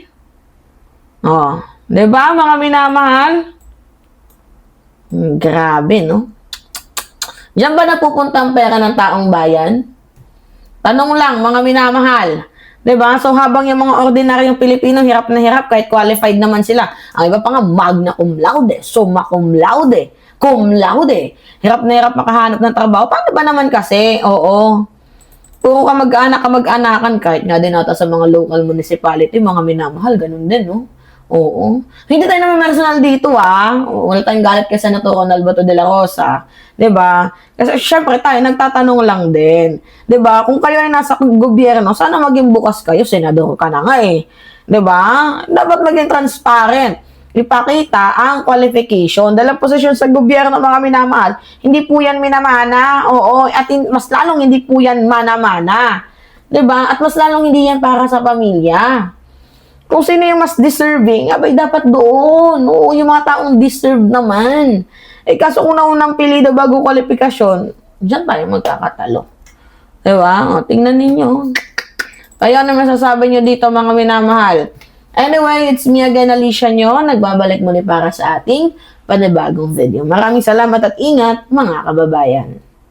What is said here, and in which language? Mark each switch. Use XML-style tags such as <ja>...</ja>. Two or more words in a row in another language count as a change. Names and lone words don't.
<tl>'Di ba, mga minamahal? Grabe, no? Diyan ba napupunta ang pera ng taong bayan? Tanong lang, mga minamahal. 'Diba? So, habang yung mga ordinaryong Pilipino, hirap na hirap, kahit qualified naman sila. Ang iba pa nga,</tl> <la>magna cum laude, summa cum laude.</la> <tl>Hirap na hirap makahanap ng trabaho. Paano ba naman kasi? Oo. Puro kamag-anakan, kahit nga din ata sa mga</tl> <en>local municipality,</en> <tl>mga minamahal, ganun din, no? Oo. Hindi tayo naman personal dito, ah. Wala tayong galit kay Senator Ronald Bato de la Rosa. 'Di ba? Kasi syempre tayo, nagtatanong lang din. 'Di ba? Kung kayo ay nasa gobyerno, sana maging bukas kayo. Senador ka na nga eh. 'Di ba? Dapat maging transparent. Ipakita ang qualification. Dahil posisyon sa gobyerno, mga minamahal, hindi po yan minamana. Oo. At mas lalong hindi po yan mana-mana. 'Di ba? At mas lalong hindi yan para sa pamilya. Kung sino yung mas deserving, abay dapat doon. Oo, yung mga taong deserve naman. Eh, kaso una-unang pilido bago kwalifikasyon, diyan tayo magkakatalo. Diba? O, tingnan ninyo. Kaya ano masasabi nyo dito, mga minamahal?</tl> <en>Anyway, it's me again,</en> <tl>Alicia nyo. Nagbabalik muli para sa ating panibagong video. Maraming salamat at ingat, mga kababayan.</tl>